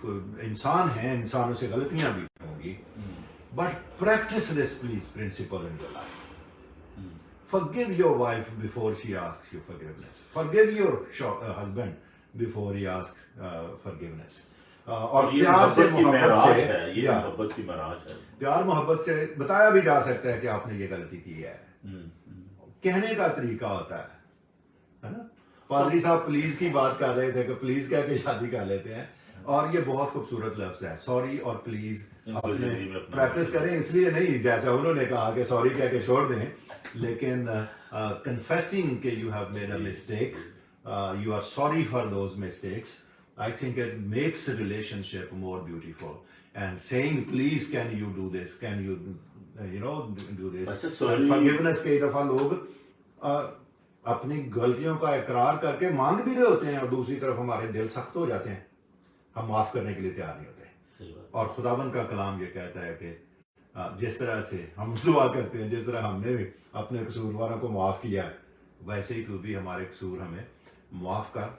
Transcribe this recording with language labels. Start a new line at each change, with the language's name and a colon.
Hindi: कोई इंसान है, इंसानों से गलतियां भी होंगी,
English: But practice this please principle in your life. Forgive your wife before she asks you forgiveness. Forgive your husband before he asks forgiveness.
Hindi: और प्यार से, मोहब्बत से, ये मोहब्बत की महराज है। प्यार मोहब्बत से बताया भी जा सकता है कि आपने ये गलती की है। कहने का तरीका होता है ना। पादरी साहब प्लीज की बात कर रहे थे कि प्लीज कह के शादी कर लेते हैं, और ये बहुत खूबसूरत लफ्ज है, सॉरी और प्लीज। अपने प्रैक्टिस करें, इसलिए नहीं जैसा उन्होंने कहा कि सॉरी कह के छोड़ दें, लेकिन confessing कि
English: you have made a mistake, you are sorry for those mistakes, I think it makes a relationship more beautiful. And saying please can you do this,
Hindi: can you do this, forgiveness कई दफा लोग अपनी गलतियों का इकरार करके मांग भी रहे होते हैं और दूसरी तरफ हमारे दिल सख्त हो जाते हैं, हम माफ करने के लिए तैयार नहीं होते। और खुदावन का कलाम ये कहता है कि जिस तरह से हम दुआ करते हैं, जिस तरह हमने अपने कसूरवारों को माफ किया, वैसे ही तू भी हमारे कसूर हमें माफ कर।